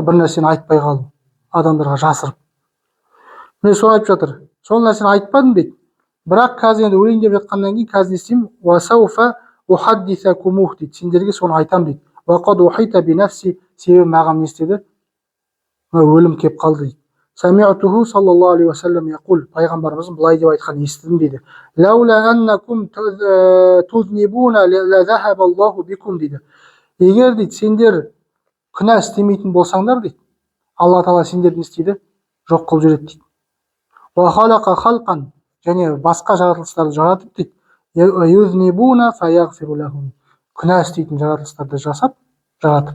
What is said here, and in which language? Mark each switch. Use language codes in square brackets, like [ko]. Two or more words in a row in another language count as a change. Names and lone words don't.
[kk] Бір нәрсені айтпай қалу, адамдарға жасырып. Міне соны айтып жатыр. Сол нәрсені айтпадым дейді. Бірақ қазір енді өлейін деп жатқаннан кейін қазір не істеймін? [ar] وسوف أحدثكموه [kk] дейді. Сендерге соны айтам дейді. [ar] وقد أحيط بنفسي, [kk] себебі маған не істеді? Өлім кеп қалды дейді. [ar] سمعته صلى الله عليه وسلم يقول, [kk] пайғамбарымыздың былай деп айтқан естідім дейді. [ar] لولا أنكم تذنبون لذهب الله بكم дейді. [kk] Егер дейді сендер күнә істемейтін болсаңдар дейді, алла тағала сендерді не істейді? Жоқ қылып жібереді дейді. [ar] وخلق خلقا, [kk] және басқа жаратылыстарды жаратып дейді. [ar] يذنبون فيغفر لهم, [kk] күнә істейтін жаратылыстарды жасап, жаратып.